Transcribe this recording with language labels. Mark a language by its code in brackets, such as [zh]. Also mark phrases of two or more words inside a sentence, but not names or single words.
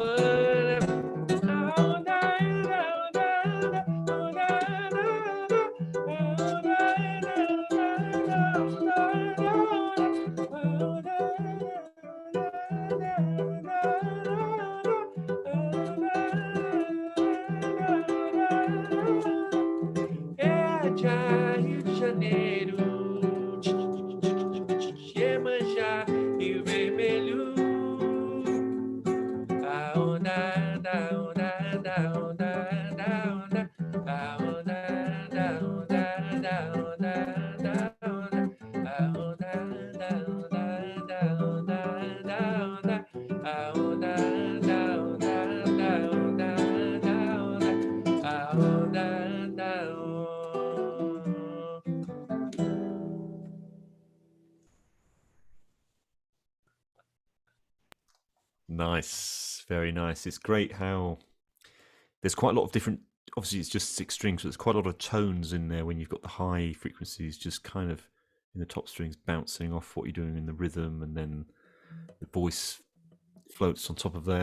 [pt] Rio de Janeiro, Iemanjá, Rio Vermelho, a onda, da onda, da onda, da onda, a onda, da onda, da onda, da onda, a onda, da onda, da onda, da onda, a onda, da onda, da onda, da onda, a onda, da onda. [en] Nice, very nice. It's great how there's quite a lot of different. Obviously, it's just 6 strings, but there's quite a lot of tones in there when you've got the high frequencies just kind of in the top strings bouncing off what you're doing in the rhythm, and then the voice floats on top of there.